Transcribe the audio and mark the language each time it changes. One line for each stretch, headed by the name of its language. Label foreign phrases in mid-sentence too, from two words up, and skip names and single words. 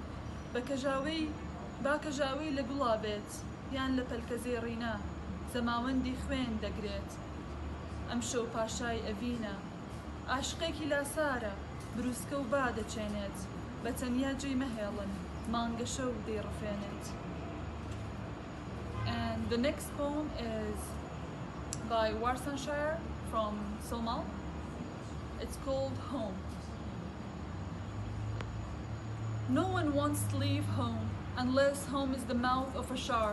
Central Kurdish: با کەژاوەی لە گوڵا بێت یان لە پەلکە زێڕینە زەماوەندی خوێن دەگرێت ئەم شەو پاشای ئەڤینە عاشقێکی لاسارە بروسکە و با دەچێنێت بەتەنیا جێی مەهێڵن مانگە شەو دەیڕفێنێت.
English: And the next poem is by Warsanshire from Somal. It's called Home. No one wants to leave home unless home is the mouth of a shark.